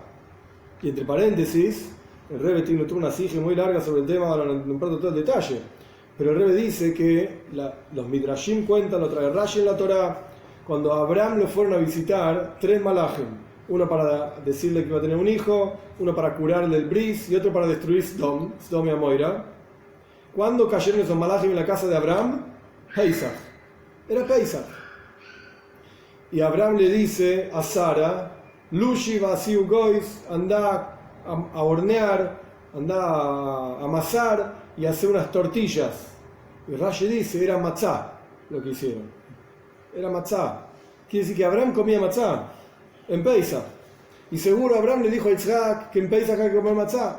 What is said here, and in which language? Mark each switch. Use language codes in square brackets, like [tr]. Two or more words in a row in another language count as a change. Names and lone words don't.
[es] Y entre paréntesis, el Rebbe tiene una sija muy larga sobre el tema, ahora no importa todo el detalle, pero el Rebbe dice que los Midrashim cuentan, lo trae Rashi en la Torah, cuando a Abraham lo fueron a visitar 3 malachim. Uno para decirle que iba a tener un hijo, uno para curarle el bris y otro para destruir Sdom y Amoira. ¿Cuándo cayeron esos malachim en la casa de Abraham? Pesach. Era Pesach. Y Abraham le dice a Sara, [he] לושי ועשי עוגות, [es] anda a hornear, anda a amasar y hacer unas tortillas. Y Rashi dice, era matzah lo que hicieron. Era matzah. Quiere decir que Abraham comía matzah en Pesach. Y seguro Abraham le dijo a Yitzhak que en Pesach hay que comer matzah.